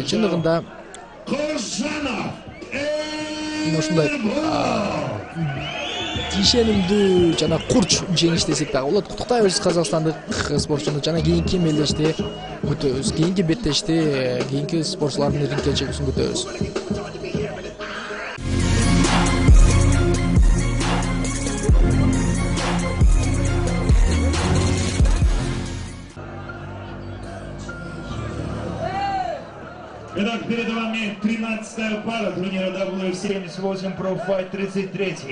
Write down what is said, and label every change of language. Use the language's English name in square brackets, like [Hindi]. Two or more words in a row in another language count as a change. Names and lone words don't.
[Kyrgyz] Чындыгында ушундай ишенимдүү жана курч жеңиш десек дагы болот. Куттуктайбыз казакстандык спортчуну. Жана кийинки мелдеште күтөбүз. Кийинки беттеште кийинки спортчулардын рингке чыгышын күтөбүз. [Russian] Итак, перед вами 13-я пара турнира WF78 Pro Fight 33.